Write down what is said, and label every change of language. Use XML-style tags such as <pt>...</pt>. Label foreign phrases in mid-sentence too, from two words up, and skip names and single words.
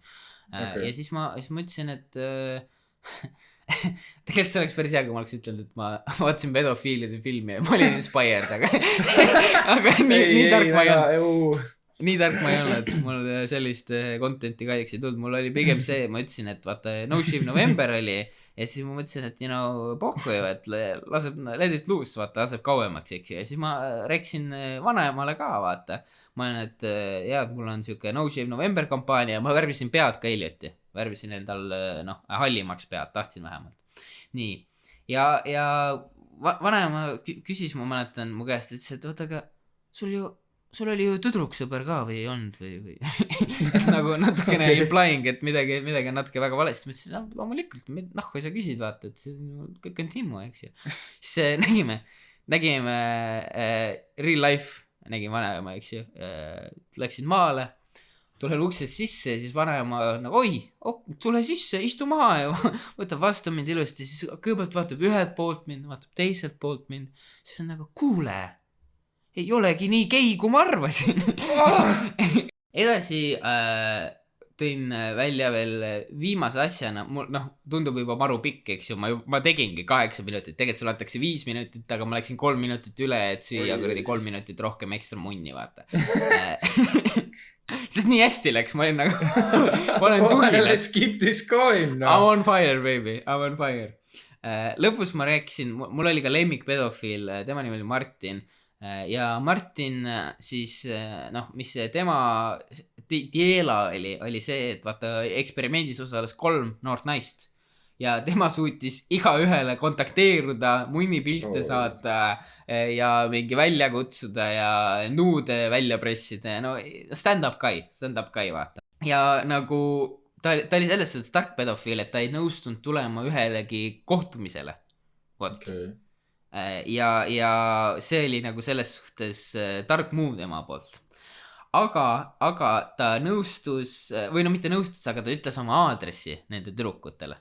<et>Ja siis ma ütlesin, et tegelikult see oleks päris hea, kui ma oleks ütlenud, et ma vaatasin pedofiilide filmi ja ma olin inspired, aga nii tark ma ei olnud. nii tark ma ei olnud, mul sellist content'i kahjuks ei tulnud, mul oli pigem see, ma ütlesin, et vaata No Shave November oli ja siis ma mõtlesin, et pohku ju, et laseb,</et> <en>let it loose,</en> <et>vaata, laseb kauemaks, eks ju, ja siis ma reksin vanaemale ka, vaata. Ma olen, et mul on siuke No Shave November kampaania ja ma värvisin pead ka hiljuti, värvisin endal, hallimaks pead, tahtsin vähemalt. Nii, ja vanaema küsis, ma mäletan mu käest, ütles, et oota, aga sul oli ju tüdruksõber ka või ei olnud või et nagu natukene implying, et midagi on natuke väga valesti. Ma ütlesin, loomulikult, kui sa küsid, vaata, et see kõik on Timmu, eks ju. Siis nägime</et> <en>real life,</en> <et>nägin vanaema, eks ju, läksin maale, tulen uksest sisse ja siis vanaema nagu, tule sisse, istu maha ja võtab vastu mind ilusti, siis kõigepealt vaatab ühelt poolt mind, vaatab teiselt poolt mind, siis on nagu, kuule, ei olegi nii gei, kui ma arvasin. Edasi tõin välja veel viimase asjana, mul tundub juba maru pikk, eks ju, ma tegingi 8 minutit, tegelikult sul antakse 5 minutit, aga ma läksin 3 minutit üle, et süüa kuradi 3 minutit rohkem ekstra munni, vaata. Sest nii hästi läks, ma olin nagu, ma olen tuhilas.</et> <en>Keep this going, no. I'm on fire, baby, I'm on fire.</en> <et>Lõpus ma rääkisin, mul oli ka lemmikpedofiil, tema nimi oli Martin. Ja Martin siis, mis tema diela oli see, et vaata eksperimendis osales 3 noort naist. Ja tema suutis igaühele kontakteeruda, munnipilte saata ja mingi välja kutsuda ja nuude välja pressida.</et> <en>No stand-up guy,</en> <et>vaata. Ja nagu ta oli selles suhtes tark pedofiil, et ta ei nõustunud tulema ühelegi kohtumisele. Vot. Okay. Ja see oli nagu selles suhtes tark move tema poolt. Aga ta nõustus, või mitte nõustus, aga ta ütles oma aadressi nende tüdrukutele.</et>